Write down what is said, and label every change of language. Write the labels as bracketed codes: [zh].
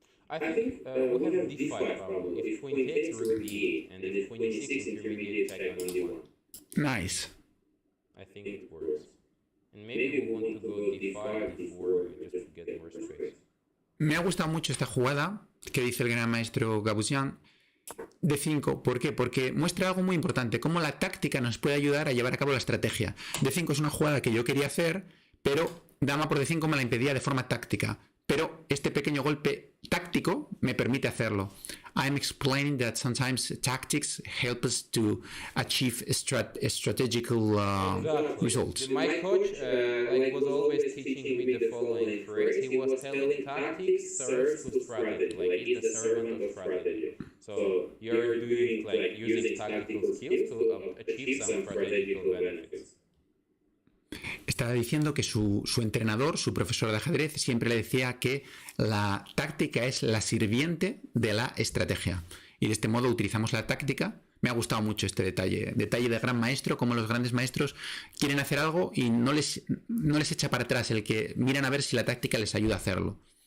[en] I think we have d5 probably. If queen takes, rook d8, and if queen e6, intermediate attack on d1. Nice. I think it works. And maybe we want to go d5, d4, just to get more space. [es] Me ha gustado mucho esta jugada que dice el gran maestro Gabuzyan. D5, ¿por qué? Porque muestra algo muy importante, cómo la táctica nos puede ayudar a llevar a cabo la estrategia. D5 es una jugada que yo quería hacer, pero dama por D5 me la impedía de forma táctica. Pero este pequeño golpe táctico me permite hacerlo. [en] I'm explaining that sometimes tactics help us to achieve strategical results. My coach was always teaching me the following phrase. He was telling tactics serves to strategy, like it's the servant of strategy. So you're doing like using tactical skills to achieve some strategical benefits. [es] Estaba diciendo que su entrenador, su profesor de ajedrez, siempre le decía que la táctica es la sirviente de la estrategia. Y de este modo utilizamos la táctica. Me ha gustado mucho este detalle. Detalle de gran maestro, como los grandes maestros quieren hacer algo y no les echa para atrás el que miran a ver si la táctica les ayuda a hacerlo.